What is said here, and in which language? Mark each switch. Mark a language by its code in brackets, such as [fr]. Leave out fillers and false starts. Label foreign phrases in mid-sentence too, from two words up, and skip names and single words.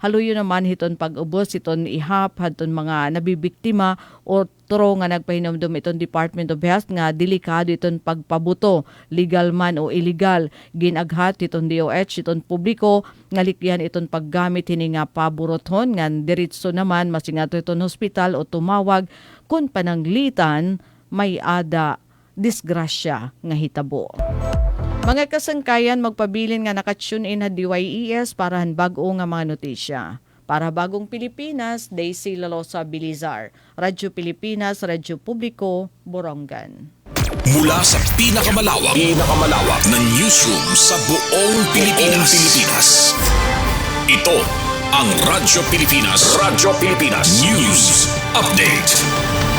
[war] Haluyo naman hiton pag-ubos hiton ihap hadton mga nabibiktima o tro nga nagpahinumdum iton Department of Health nga delikado iton pagpabuto legal man o illegal ginaghat iton DOH iton publiko nga likyan iton paggamit hini nga paburothon ngan diretso naman masingato iton hospital o tumawag kun pananglitan may ada disgrasya nga hitabo. Mga kasangkayan, magpabilin nga nakatune in na DYES para han bag-o nga mga notisya. [tl] Para Bagong Pilipinas, Daisy Lalosa Bilizar. Radyo Pilipinas, Radyo Publiko, Borongan. Mula sa pinakamalawak na newsroom sa buong Pilipinas. Ito ang Radyo Pilipinas News Update.